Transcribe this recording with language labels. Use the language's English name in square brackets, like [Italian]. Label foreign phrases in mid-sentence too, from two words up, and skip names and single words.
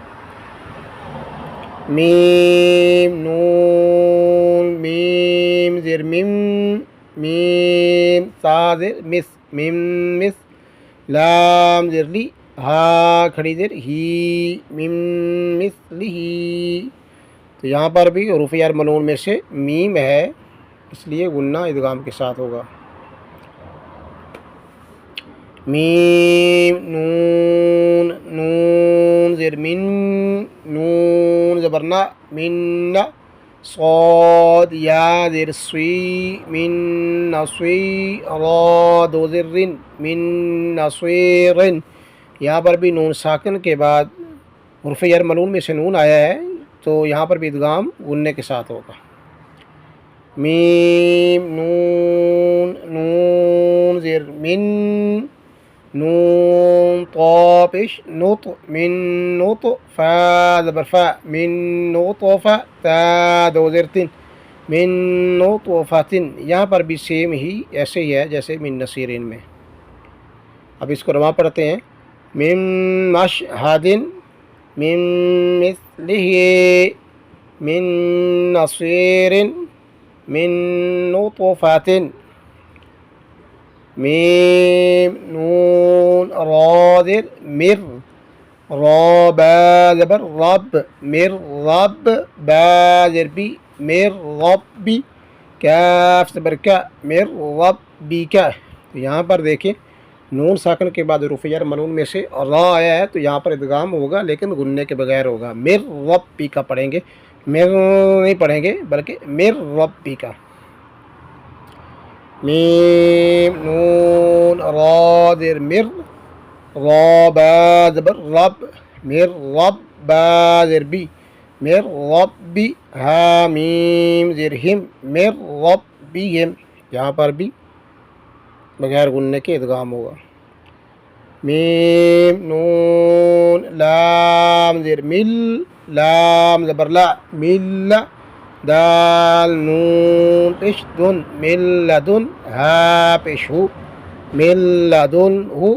[Urdu] میم نون میم زیر میم میم سا زیر مس میم مس لام زیر لی ہا کھڑی زیر ہی میم مس لی. تو یہاں پر بھی رفع جر ملون میں سے میم ہے اس لیے غنہ ادغام کے ساتھ ہوگا. میم نون نون زیر من نون زبرنا من صاد یا زیر سوی من نسوی را دو زیر رن من نسویرن. یہاں پر بھی نون ساکن کے بعد رفع جر ملون میں سے نون آیا ہے تو یہاں پر بھی ادغام غننے کے ساتھ ہوگا. میم نون نون زیر من نون طا پیش نط من نط فا زبر فا من نطفہ تا دو زیر تن من نطفتن. یہاں پر بھی سیم ہی ایسے ہی ہے جیسے من نصیرین میں. اب اس کو رواں پڑھتے ہیں. [Arabic] من مشہدن من مثلہ من نصیرن من نطفتن. [Urdu] میم نون را زیر مر را با زبر رب مر رب با زیر بی مر ربی کاف زبر کا مر ربی کا. تو یہاں پر دیکھیں نون ساکن کے بعد رفع جر ملون میں سے را آیا ہے تو یہاں پر ادغام ہوگا لیکن غننے کے بغیر ہوگا. مر ربی کا پڑھیں گے مر نہیں پڑھیں گے بلکہ مر ربی کا. میم نون را زیر مر را با زبر رب مر رب با زیر بی مر ربی ہا میم زیر ہم مر ربیہم. یہاں پر بھی بغیر غننے کے ادغام ہوگا. میم نون لام زیر مل لام زبر لا مل دال نون پیش دن من لدن ہا پیش ہو من لدن ہو.